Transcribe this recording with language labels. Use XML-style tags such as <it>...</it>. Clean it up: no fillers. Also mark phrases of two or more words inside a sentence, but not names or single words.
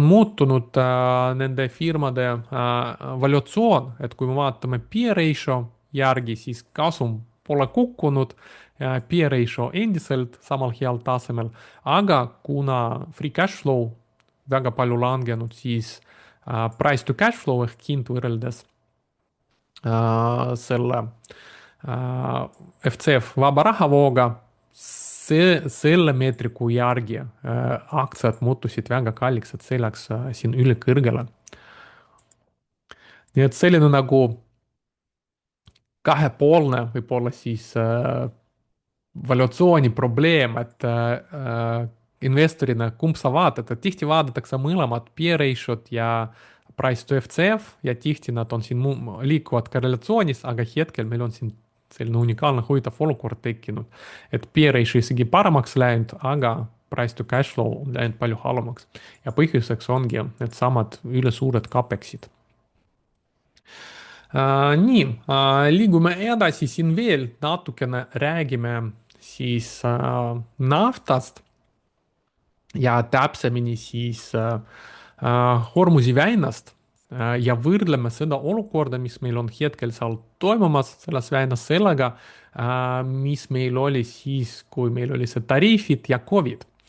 <et>muutunud nende firmade valuatsioon, et kui me vaatame</et> <en>P ratio</en> <et>järgi, siis kasum pole kukkunud,</et> <en>P ratio</en> <et>endiselt samal heal tasemel, aga kuna</et> <en>free cash flow</en> <et>väga palju langenud, siis</et> <en>price to cash flow</en> <et>ehk hind võrreldes selle FCF vaba rahavooga, selle meetriku järgi aktsiad muutusid väga kalliks, et see läks siin üle kõrgele. nii et selline nagu kahepoolne võib-olla siis valuatsiooni probleem, et investorina kumb sa vaatad, et tihti vaadatakse mõlemad</et> <en>P ratio'd</en> <et>ja</et> <en>price to FCF</en> <et>ja tihti nad on siin liikuvad korrelatsioonis, aga hetkel meil on siin selline unikaalne huvitav olukord tekkinud, et</et> <en>P ratio</en> <et>isegi paremaks läinud, aga</et> <en>price to cash flow</en> <et>on läinud palju halvemaks ja põhjuseks ongi needsamad üle suured CapExid. Nii, liigume edasi siin veel natukene, räägime siis naftast ja täpsemini siis Hormuzi väinast ja võrdleme seda olukorda, mis meil on hetkel seal toimumas selles väinas sellega, mis meil oli siis, kui meil oli see tariifid ja Covid.</et>